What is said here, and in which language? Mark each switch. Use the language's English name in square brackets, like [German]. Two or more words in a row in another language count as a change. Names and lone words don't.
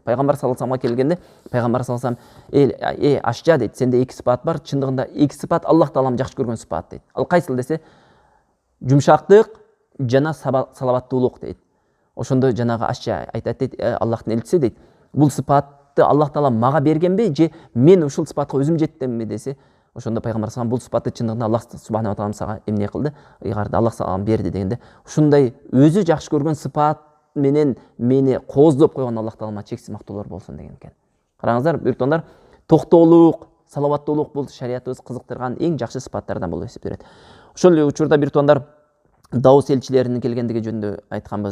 [Kyrgyz] Пайгамбар [Arabic] صلى الله عليه وسلم [Kyrgyz] келгенде пайгамбар [Arabic] صلى الله عليه وسلم [Kyrgyz] ашча дейт, сенде эки сыпат бар, чындыгында эки сыпат Аллах таалам жакшы көргөн сыпат дейт. Ал кайсыл десе, жумшактык жана салаваттуулук дейт. Ошондо жанагы ашча айтат дейт, Аллахтын элчиси дейт, бул сыпатты Аллах таала мага бергенби же мен ушул сыпатка өзүм жеттимби десе, ошондо пайгамбар салам бул сыпатты чындыгында [Arabic] الله سبحانه وتعالى [Kyrgyz] сага эмне кылды, ыйгарды, Аллах сага берди дегенде, ушундай өзү жакшы көргөн сыпат менен мени кооздоп койгон Аллах таалама чексиз мактоолор болсун деген экен. Караңыздар, биртондар, токтоолук, салаваттуулук бул шариятыбыз кызыктырган эң жакшы сыпаттардан болуп эсептелет. Ошол учурда биртондар Даус элчилеринин келгендиги жөнүндө айтканбыз.